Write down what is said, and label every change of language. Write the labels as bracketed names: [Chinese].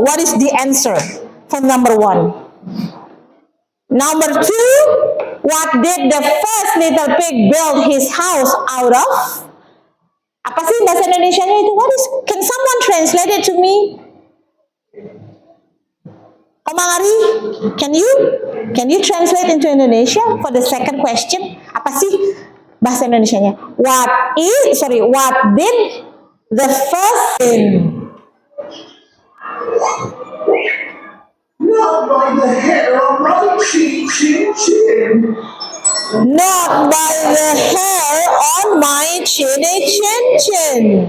[English] What is the answer for number one? Number two, what did the first little pig build his house out of? [Indonesian] Apa sih bahasa Indonesianya itu? [English] Can someone translate it to me? Omang Ari, can you translate into Indonesia for the second question? [Indonesian] Apa sih bahasa Indonesianya? [English] What did the first thing? Not by the hair on my chin, chin, chin. Not by the hair on my chinny chin chin.